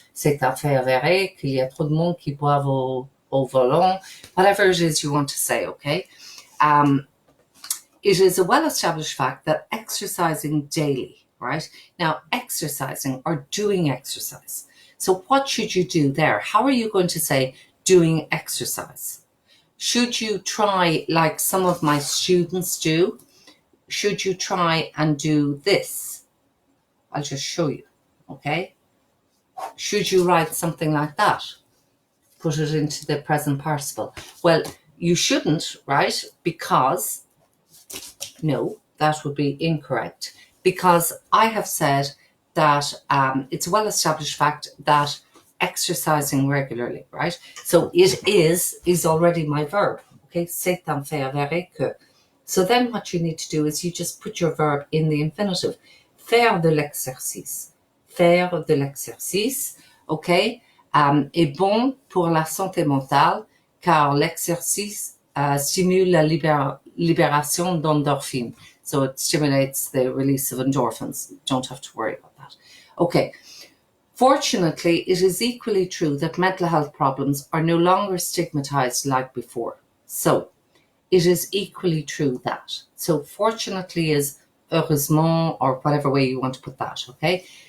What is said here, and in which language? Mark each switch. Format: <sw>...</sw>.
<fr>C'est un fait avéré qu'il y a trop de monde qui boivent au volant.</fr> <en>Whatever it is you want to say, okay? It is a well-established fact that exercising daily, right? Now, exercising or doing exercise. So what should you do there? How are you going to say doing exercise? Should you try, like some of my students do, should you try and do this? I'll just show you, okay? Should you write something like that? Put it into the present participle. Well, you shouldn't, right? Because, no, that would be incorrect. Because I have said that it's a well-established fact that exercising regularly, right? So it is already my verb, okay?</en> <fr>C'est un fait avéré que.</fr> <en>So then what you need to do is you just put your verb in the infinitive.</en> <fr>Faire de l'exercice. Faire de l'exercice, okay? Est bon pour la santé mentale car l'exercice stimule la libération d'endorphines.</fr> <en>So it stimulates the release of endorphins. Don't have to worry about that. Okay. Fortunately, it is equally true that mental health problems are no longer stigmatized like before. So, it is equally true that. So, fortunately is heureusement, or whatever way you want to put that, okay?</en>